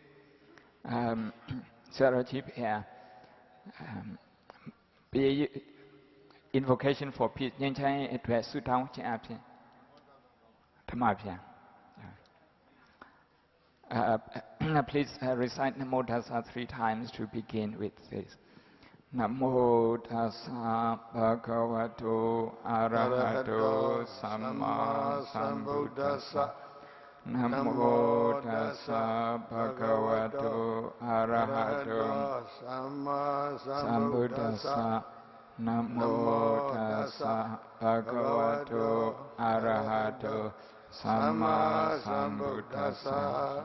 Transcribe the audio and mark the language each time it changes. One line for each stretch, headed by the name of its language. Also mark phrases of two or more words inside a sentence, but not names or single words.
English: Sayadaw be invocation for peace. Address please recite
Pali: Namo Tassa
English: 3 times to begin with this.
Pali: Namo Tassa Bhagavato Arahato Samma Sambuddhassa. Namo Tassa Bhagavato Arahato Samma Sambuddhassa. Namo Tassa Bhagavato Arahato Samma Sambuddhassa.